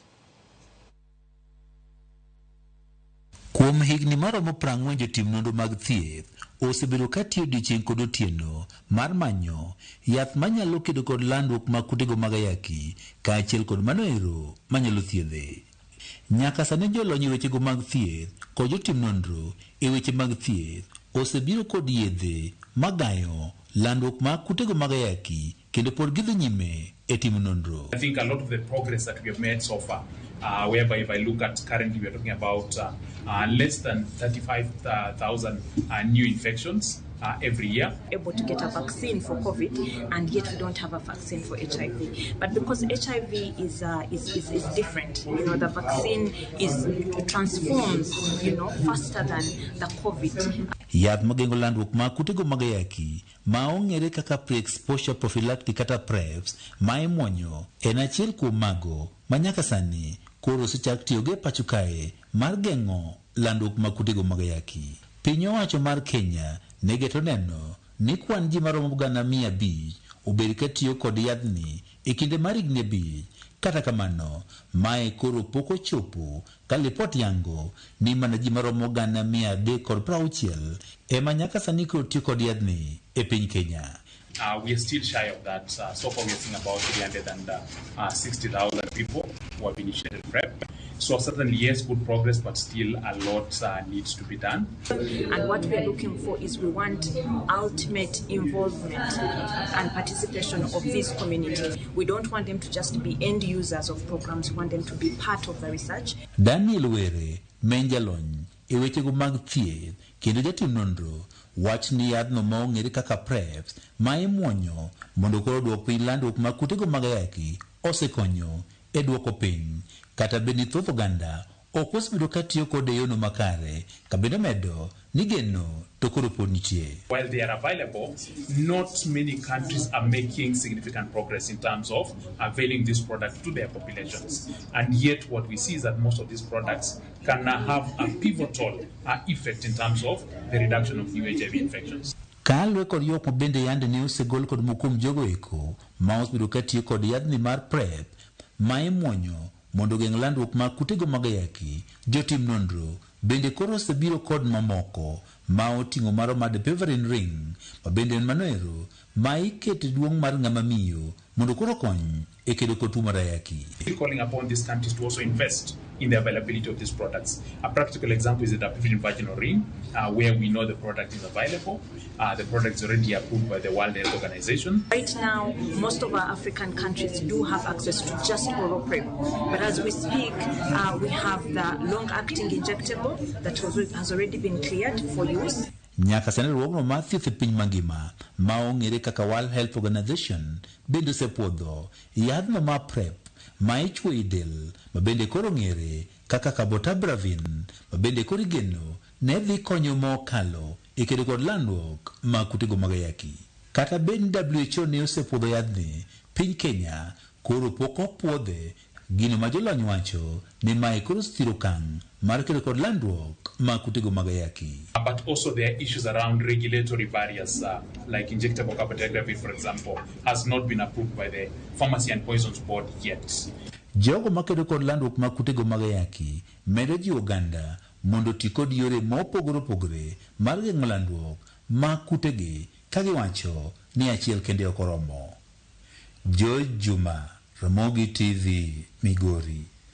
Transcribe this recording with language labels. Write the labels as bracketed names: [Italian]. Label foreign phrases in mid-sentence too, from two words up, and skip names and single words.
[Luo (Kenya and Tanzania)] Kuom higni maromo 40 jotim nonro mag thieth osebedo ka tiyo odiechieng' kod otieno mar manyo yath manyalo kedo kod landruok mag kutego mag ayaki kaachiel kod mano ero manyalo thiedhe. Nyaka sani jolony e wechego mag thieth kod jotim nonro e weche mag thieth osebiro kod yedhe magayo landruok mag kutego mag ayaki kendo pod gidhi nyime e timo nonro. [English] I think a lot of the progress that we have made so far, whereby if I look at currently we are talking about less than 35,000 new infections every year. Able to get a vaccine for COVID, and yet we don't have a vaccine for HIV. But because HIV is different, the vaccine transforms, faster than the COVID. [Luo (Kenya and Tanzania)] Yath magengo landruok mag kutego mag ayaki ma ong'ere kaka [English] pre-exposure prophylactic [Luo (Kenya and Tanzania)] kata PrEPs ma imuonyo en achiel kuom mago ma nyaka sani koro osechak tiyogo e pacho kae mar geng'o landruok mag kutego mag ayaki. Piny owacho mar Kenya ne geto neno ni kwan ji maromo 500,000 obed ka tiyo kod yadhni e kinde mar higni 5. Kata kamano, mae koro pok ochopo ka lipot yango ni mana ji maromo 360 ema nyaka sani koro tiyo kod yadhni e piny Kenya. [English] We are still shy of that. So far we are seeing about 360,000 people who have initiated PrEP. So certainly, yes, good progress, but still a lot needs to be done. And what we are looking for is we want ultimate involvement and participation of these communities. We don't want them to just be end users of programs. We want them to be part of the research. [Luo (Kenya and Tanzania)] Daniel Were, menjalony e wechego mag thieth kendo jatim nonro wach ni yadhno ma ong'ere kaka PrEPs ma imuonyo mondo koro duok piny landruok mag kutego mag ayaki osekonyo e duoko piny kata beni thoth oganda ok osebedo ka tiyo kod yono makare ka bende medo ni geno to koro pod nitie. [English] While they are available, not many countries are making significant progress in terms of availing this product to their populations. And yet what we see is that most of these products can have a pivotal effect in terms of the reduction of new HIV infections. [Luo (Kenya and Tanzania)] Kalwe kod yok mabende yande ne osegol kod mokum jogo eko ma osebiro katiyo kod yadhni mar PrEP ma imuonyo mondo geng' landruok mag kutego mag ayaki. Jotim nonro bende koro osebiro kod mamoko ma oting'o maro mar Peverin Ring ma bende en manoero ma ikete duong' mar ng'ama miyo mondo koro kony e kedo kod tuo mar ayaki. [English] Calling upon these countries to also invest in the availability of these products. A practical example is the Peverin vaginal ring, where we know the product is available. The product is already approved by the World Health Organization. Right now, most of our African countries do have access to just oral PrEP. But as we speak, we have the long-acting injectable that has already been cleared for use. [Luo (Kenya and Tanzania)] Nyaka sani ruogno mar thieth e piny mangima ma ong'ere kaka World Health Organization bende osepuodho yadhno mar PrEP ma ichwo i del ma bende koro ng'ere kaka cabotabravin ma bende koro igeno ne dhi konyo mokalo e kedo kod landruok mag kutego mag ayaki. Kata bed WHO ne osepuodho yadhni, piny Kenya koro pok opuodhe. Gino ma jolony wacho ni mae koro thiro kang' mar kedo kod landruok mag kutego mag ayaki. [English] But also there are issues around regulatory barriers, like injectable cabotegravir, for example, has not been approved by the Pharmacy and Poisons Board yet. [Luo (Kenya and Tanzania)] Jogo ma kedo kod landruok mag kutego mag ayaki medo ji Uganda mondo ti kod yore mopogore opogore mar geng'o landruok mag kutegi ka giwacho ni achiel kende ok oromo. George Juma, Ramogi TV, Migori.